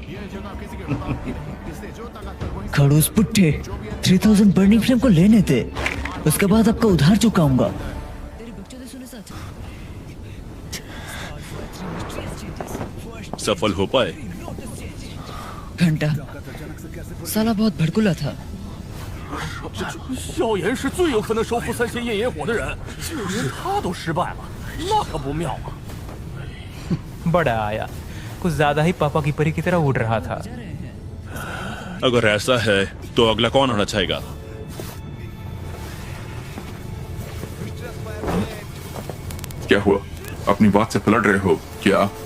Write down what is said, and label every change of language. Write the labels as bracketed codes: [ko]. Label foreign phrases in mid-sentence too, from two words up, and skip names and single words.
[hi] खड़ूस पुट्ठे, 3000 [en] burning flame [hi] को लेने दे, उसके बाद आपका उधार चुकाऊंगा। सफल हो पाए? घंटा साला बहुत भड़कुला था। [zh] 萧炎是最有可能收复三仙焰野火的人，既然他都失败了，那可不妙啊！ [hi] बड़ा आया, कुछ ज्यादा ही पापा की परी की तरह उड़ रहा था। अगर ऐसा है तो अगला कौन होना चाहेगा? क्या हुआ? अपनी बात से पलट रहे हो क्या?